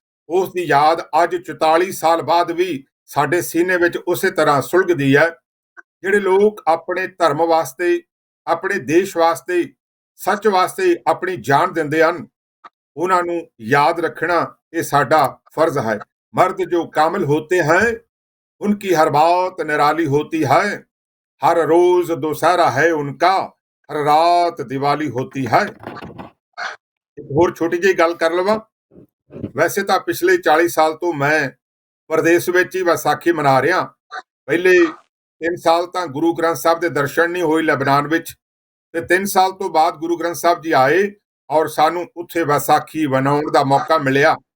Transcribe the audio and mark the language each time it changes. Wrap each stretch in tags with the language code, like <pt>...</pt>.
<pa>ਉਸ ਦੀ ਯਾਦ ਅੱਜ 44 ਸਾਲ ਬਾਅਦ ਵੀ ਸਾਡੇ ਸੀਨੇ ਵਿੱਚ ਉਸੇ ਤਰ੍ਹਾਂ ਸੁਲਗਦੀ ਹੈ। ਜਿਹੜੇ ਲੋਕ ਆਪਣੇ ਧਰਮ ਵਾਸਤੇ, ਆਪਣੇ ਦੇਸ਼ ਵਾਸਤੇ, ਸੱਚ ਵਾਸਤੇ ਆਪਣੀ ਜਾਨ ਦਿੰਦੇ ਹਨ, ਉਹਨਾਂ ਨੂੰ</pa> <hi>याद रखना ये साडा फर्ज है। मर्द जो कामिल होते हैं उनकी हर बात निराली होती है, हर रोज दोशहरा है उनका, हर रात दिवाली होती है।</hi> <pa>एक होर छोटी जी गल कर लवां।</pa> <hi>वैसे तो पिछले 40 साल तो मैं प्रदेश</hi> <pa>ਵਿੱਚ ਹੀ ਵਿਸਾਖੀ ਮਨਾ ਰਿਹਾ। ਪਹਿਲੇ 3 ਸਾਲ ਤਾਂ ਗੁਰੂ ਗ੍ਰੰਥ ਸਾਹਿਬ ਦੇ ਦਰਸ਼ਨ ਨਹੀਂ ਹੋਏ ਲਬਨਾਨ ਵਿੱਚ, ਤੇ 3 ਸਾਲ ਤੋਂ ਬਾਅਦ ਗੁਰੂ ਗ੍ਰੰਥ ਸਾਹਿਬ ਜੀ ਆਏ ਔਰ ਸਾਨੂੰ ਉੱਥੇ ਵਿਸਾਖੀ ਮਨਾਉਣ ਦਾ ਮੌਕਾ ਮਿਲਿਆ।</pa>